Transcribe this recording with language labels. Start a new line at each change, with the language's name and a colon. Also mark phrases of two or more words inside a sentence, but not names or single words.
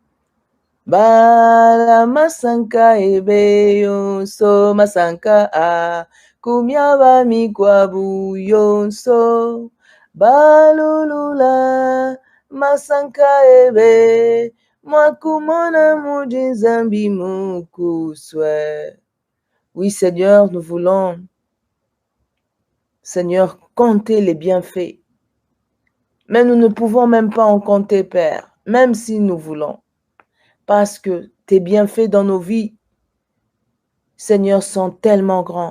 Luba-Lulua: Bala masanka ebe yonso masanka a kumyaba mikwabu yonso. Balulula masanka ebe mwakumona mujinzambi mukuswe.
French: Oui Seigneur, nous voulons, Seigneur, compter les bienfaits. Mais nous ne pouvons même pas en compter, Père, même si nous voulons. Parce que tes bienfaits dans nos vies, Seigneur, sont tellement grands.